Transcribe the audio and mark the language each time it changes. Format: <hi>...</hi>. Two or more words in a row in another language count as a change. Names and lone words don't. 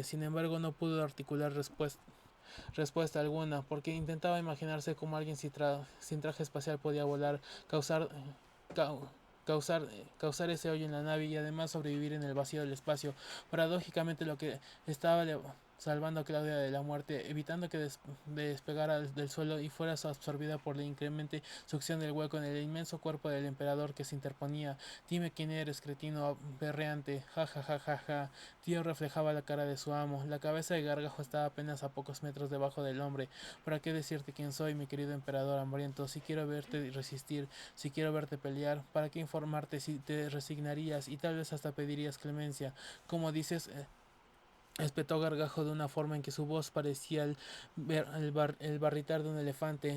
<es>Sin embargo, no pudo articular respuesta alguna, porque intentaba imaginarse cómo alguien sin traje espacial podía volar, causar, cau- causar ese hoyo en la nave y además sobrevivir en el vacío del espacio. Paradójicamente, lo que estaba salvando a Claudia de la muerte, evitando que despegara del suelo y fuera absorbida por la incremente succión del hueco en el inmenso cuerpo del emperador que se interponía. Dime quién eres, cretino berreante. Ja, ja, ja, ja, ja. Tío reflejaba la cara de su amo. La cabeza de Gargajo estaba apenas a pocos metros debajo del hombre. ¿Para qué decirte quién soy, mi querido emperador hambriento? Si quiero verte resistir, si quiero verte pelear, ¿para qué informarte si te resignarías y tal vez hasta pedirías clemencia? Como dices, espetó Gargajo de una forma en que su voz parecía el barritar de un elefante.</es>